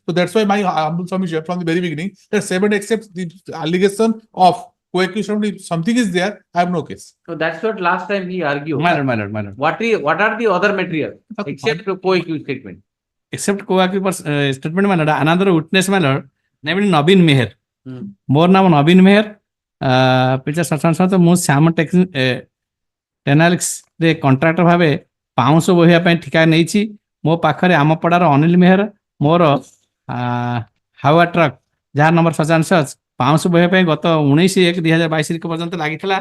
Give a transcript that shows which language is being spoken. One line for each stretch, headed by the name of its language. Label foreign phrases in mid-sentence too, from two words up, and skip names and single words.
English: So that's why my humble submission from the very beginning that 7 accepts the allegation of co-accusation. If something is there, I have no case. So that's what last time he argued. My lord. What are the other materials except co-accused statement? Except co-accused statement, my lord, another witness, my lord, named Nabin Meher.
Odia: ମୋର ନାମ ନବୀନ ମେହେର ପିଲା ସତ ମୁଁ ଶ୍ୟାମ ଟେନାଲିକ୍ସ ରେ କଣ୍ଟ୍ରାକ୍ଟର ଭାବେ ପାଉଁଶ ବୋହିବା ପାଇଁ ଠିକା ନେଇଛି। ମୋ ପାଖରେ ଆମ ପଡ଼ାର ଅନିଲ ମେହେର ମୋର ହାୱା ଟ୍ରକ୍ ଯାହାର ନମ୍ବର 77 ପାଉଁଶ ବୋହିବା ପାଇଁ ଗତ 19/1/2022 ପର୍ଯ୍ୟନ୍ତ ଲାଗିଥିଲା।